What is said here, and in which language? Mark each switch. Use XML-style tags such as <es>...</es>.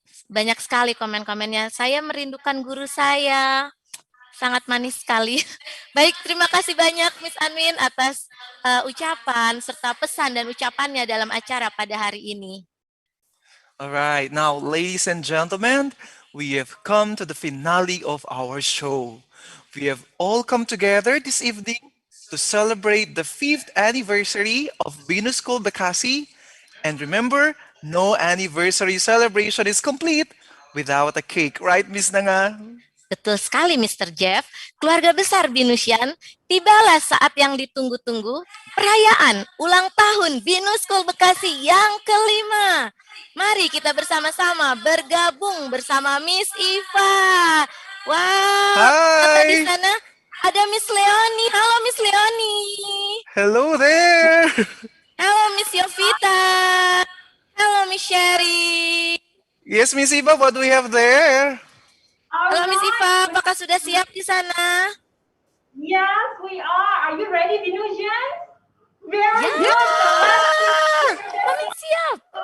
<id>Banyak sekali komen-komennya. Saya merindukan guru saya. Sangat manis sekali. Baik, terima kasih banyak Miss Anwin atas ucapan serta pesan dan ucapannya dalam acara pada hari ini.</id> <en>All right, now ladies and gentlemen, we have come to the finale of our show. We have all come together this evening to celebrate the 5th anniversary of BINUS School Bekasi. And remember, no anniversary celebration is complete without a cake, right, Miss Nanga?</en> <id>Betul sekali, Mr. Jeff. Keluarga besar Binusian, tibalah saat yang ditunggu-tunggu, perayaan ulang tahun BINUS School Bekasi yang ke-5. Mari kita bersama-sama bergabung bersama Miss Iva. Wow, ternyata di sana ada Miss Leoni. Halo, Miss Leoni.</id> <en>Hello there.</en> <id>Halo, Miss Yovita. Halo, Miss Sherry.</id> <en>Yes, Miss Iva, what do we have there?</en> <id>Halo, Miss Iva. Apakah sudah siap di sana?</id> <en>Yes, we are. Are you ready, Binusian? Very good.</en> <id>Kami siap.</id>